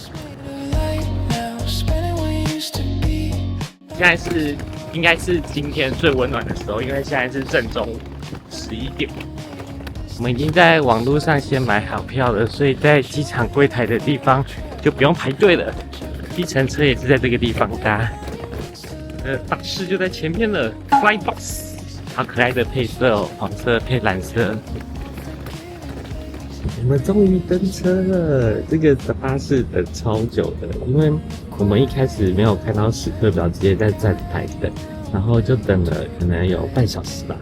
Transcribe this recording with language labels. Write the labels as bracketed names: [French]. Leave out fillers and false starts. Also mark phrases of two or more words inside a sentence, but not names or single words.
[Chinese] 現在應該是今天最溫暖的時候，因為現在是正中午11點。我們已經在網絡上先買好票了，所以在機場櫃檯的地方就不用排隊了。計程車也是在這個地方搭。巴士就在前面了 ，Flybus，好可愛的配色哦，黃色配藍色。我們終於登車了，這個巴士等超久的，因為我們一開始沒有看到時刻表，直接在站台等，然後就等了可能有半小時吧。